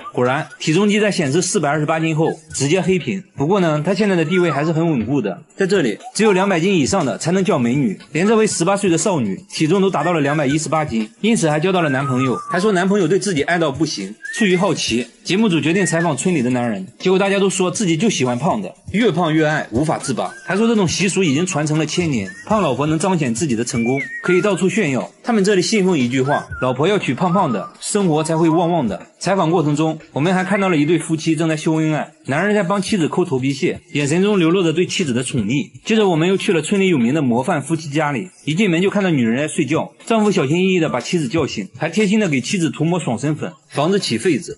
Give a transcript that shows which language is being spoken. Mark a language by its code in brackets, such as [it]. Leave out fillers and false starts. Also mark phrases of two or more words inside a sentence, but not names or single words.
[zh] 果然，體重計在顯示428斤後直接黑屏。不過呢，他現在的地位還是很穩固的，在這裡只有200斤以上上的才能叫美女，連這位18歲的少女體重都達到了218斤，因此還交到了男朋友，還說男朋友對自己愛到不行。出於好奇，節目組決定採訪村裡的男人，結果大家都說自己就喜歡胖的，越胖越愛，無法自拔，還說這種習俗已經傳承了千年，胖老婆能彰顯自己的成功，可以到處炫耀。他們這裡信奉一句話，老婆要娶胖胖的，生活才會旺旺的。採訪過程中，我們還看到了一對夫妻正在秀恩愛，男人在幫妻子摳頭皮屑，眼神中流露着對妻子的寵溺。接着我們又去了村裡有名的模範夫妻家裡，一進門就看到女人在睡覺，丈夫小心翼翼地把妻子叫醒，還貼心地給妻子塗抹爽身粉，防止起痱子。